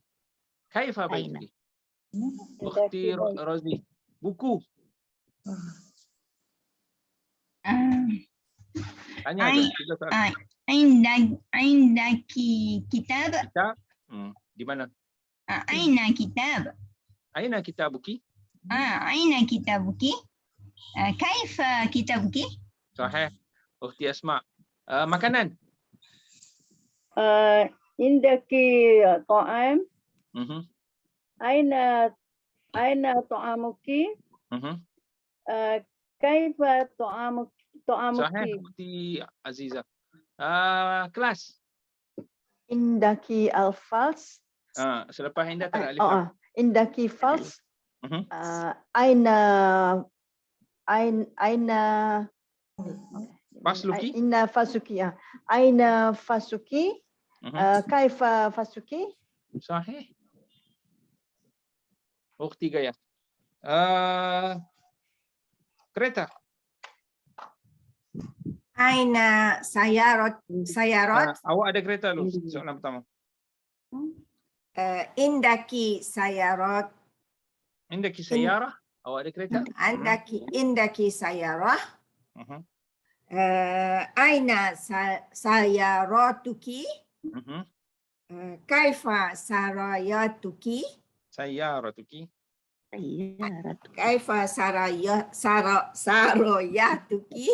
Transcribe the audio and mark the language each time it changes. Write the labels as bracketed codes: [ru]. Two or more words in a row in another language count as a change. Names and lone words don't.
[ar] كيف بيتكِ؟ أختي Rozi, buku. [ms] Tanya aja, 3 soalan. [ar] عندكِ كتاب. [ms] Kitab? Di mana? [ar] أين كتاب. أين كتابكِ? أين كتابكِ. كيف كتابكِ. صحيح. أختي Asma. Makanan? عندكِ طعام. أين طعامكِ. كيف طعامكِ. صحيح، أختي Aziza. Kelas? عندكِ الفلس. [ms] Selepas indah tak ada alif. [ar] عندكِ فلس. أين Fasluki? أين فصكِ. أين فصكِ. كيف فصكِ. صحيح. أختي Gaya. [ms] Kereta? [ar] أين سيارات. [ms] Awak ada kereta dulu, soalan pertama. [ar] عندكِ سيارات. عندكِ سيارة? [ms] Awak ada kereta? [ar] عندكِ سيارة. أين سيارتكِ. كيف سراياتكِ. Sayaratuki. كيف سراياتكِ.